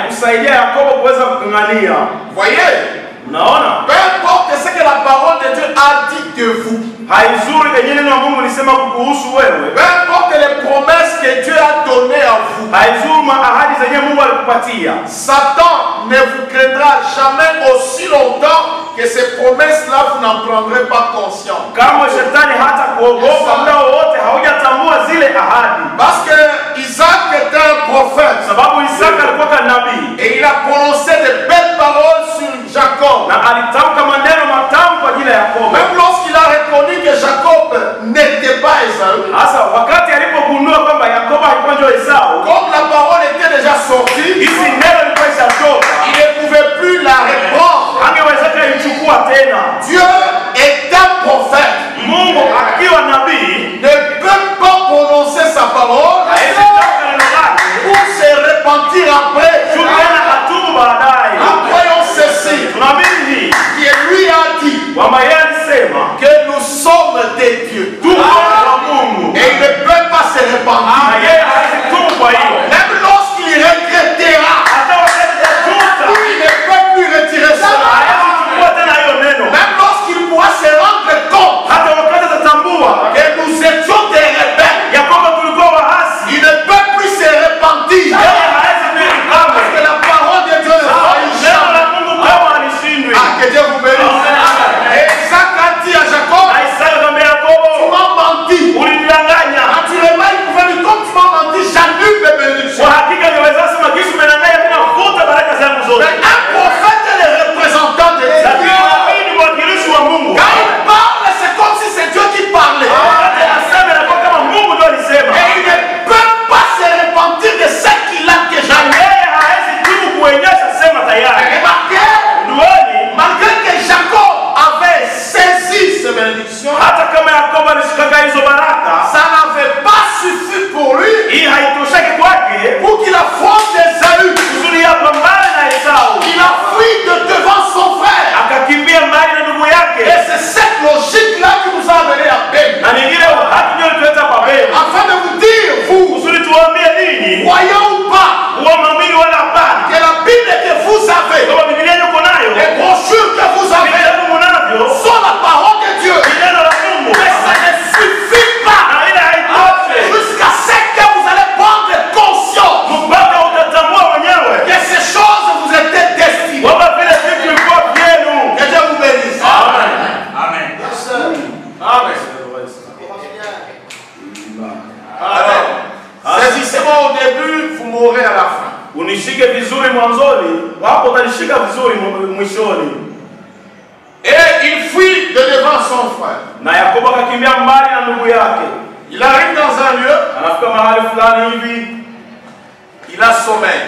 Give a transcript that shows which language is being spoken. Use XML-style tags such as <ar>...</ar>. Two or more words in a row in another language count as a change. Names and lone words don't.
<fr>Voyez, peu importe ce que la parole de Dieu a dit de vous, peu importe les promesses que Dieu a données à vous, Satan ne vous craindra jamais aussi longtemps que ces promesses-là, vous n'en prendrez pas conscience. Parce que Isaac était un prophète. Et il a prononcé de belles paroles sur</fr> <sw>alitamka maneno matamu kwa ajili ya Yakobo.</sw> <fr>Même lorsqu'il a reconnu que Jacob n'était pas Esaü.</fr> <sw>Sasa wakati alipogundua kwamba Yakobo alikuwa ndio Esau,</sw> <fr>Comme la parole était déjà sortie,</fr> <sw>hizi neno lilikuwa ishatoka,</sw> <fr>il ne pouvait plus la reprendre.</fr> <sw>angeweza kuichukua tena.</sw> <fr>Dieu est un prophète.</fr> <sw>Mungu akiwa nabii</sw> <fr>Ne peut pas prononcer sa parole</fr> <sw>hawezi tamka neno lake</sw> <fr>pour se repentir après.</fr> <sw>tena atubu baadaye.</sw> <fr>Nous croyons ceci,</fr> <sw>Tunaamini hii</sw> <fr>qui lui a dit</fr> <sw>kwamba yeye alisema</sw> <fr>que nous sommes des dieux.</fr> <sw>tuko kwa Mungu</sw> <fr>Et il ne peut pas se repentir.</fr> <sw>na yeye hawezi tubu. Kwa hiyo</sw> <fr>Même lorsqu'il regrettera,</fr> <sw>hata wakati atajuta</sw> <fr>il ne peut plus retirer cela.</fr> <sw>hawezi kuchukua tena hiyo neno.</sw> <fr>Même lorsqu'il pourra se rendre compte</fr> <sw>Hata wakati atatambua</sw> <fr>que nous étions des rebelles,</fr> <sw>ya kwamba tulikuwa waasi,</sw> <fr>il ne peut plus se repentir.</fr> <sw>yeye hawezi tena</sw> <fr>Parce</fr> <sw>kamwe.</sw> <fr>que la parole de Dieu ne sera</fr> <sw>Neno</sw> <fr>jamais.</fr> <sw>la Mungu kama alishindwi.</sw> <fr>Ah, que Dieu vous bénisse. Et Isaac a dit à Jacob,</fr> <sw>Na Isaka akamwambia</sw> <fr>tu</fr> <sw>Yakobo,</sw> <fr>m'as menti.</fr> <sw>ulinidanganya.</sw> <fr>Naturellement, il pouvait dire, comme tu m'as menti, j'annule mes bénédictions.</fr> <sw>Kwa hakika angeweza sema kisu umenidanganya, mimi nafuta baraka zangu zote.</sw> <fr>Mais un prophète est le représentant de</fr> <sw>Lakini</sw> <fr>Dieu.</fr> <sw>nabii ni mwakilishi wa Mungu.</sw> <fr>Quand il parle, c'est comme si c'est Dieu qui parlait.</fr> <sw>Wakati anasema inakuwa kama Mungu ndio alisema.</sw> <fr>Et il ne peut pas se repentir de ce qu'il a déjà</fr> <sw>Na</sw> <fr>fait.</fr> <sw>yeye hawezi tu kuonyesha sema tayari.</sw> <fr>Remarquez,</fr> <sw>Nduoni,</sw> <fr>malgré que Jacob avait saisi ces bénédictions,</fr> <sw>hata kama Yakobo alishikaka hizo baraka,</sw> <fr>ça n'avait pas suffi pour lui</fr> <sw>hii haitosheki kwake</sw> <fr>pour qu'il affronte Esaü.</fr> <sw>kusudi yapambane na Esau.</sw> <fr>Il a fui de devant son frère.</fr> <sw>Akakimbia mbali na ndugu</sw> <fr>Et</fr> <sw>yake.</sw> <fr>c'est cette logique-là qui nous a amené à peine.</fr> <sw>Na nyingine haki ndio ilituleta Babeli.</sw> <fr>Afin de vous dire, vous,</fr> <sw>Kusudi tuwaambie nini?</sw> <fr>croyant ou pas,</fr> <sw>Huwa mwamini wala hapana.</sw> <fr>que la Bible que vous avez,</fr> <sw>Kama Biblia yuko nayo,</sw> <fr>les brochures que vous avez,</fr> <sw>vitabu mnavyo,</sw> <fr>sont la parole de Dieu.</fr> <sw>ni neno la Mungu.</sw> <fr>Mais ça ne suffit pas</fr> <sw>Na ile haitoshi.</sw> <fr>jusqu'à ce que vous allez prendre conscience</fr> <sw>Mpaka utatambua mwenyewe</sw> <fr>que ces choses vous étaient destinées.</fr> <sw>kwamba vile vitu vilikuwa vyenu.</sw> <fr>Que Dieu vous bénisse. Amen. Amen. Amen. Alors, saisissez-moi au début, vous mourrez à la fin.</fr> <sw>Unishike vizuri mwanzoni, wapo utanishika vizuri mwishoni.</sw> <fr>Et il fuit de devant son frère.</fr> <sw>Na Yakobo akakimbia mbali na ndugu yake.</sw> <fr>Il arrive dans un lieu,</fr> <sw>Anafika mahali fulani hivi,</sw> <fr>il a sommeil.</fr>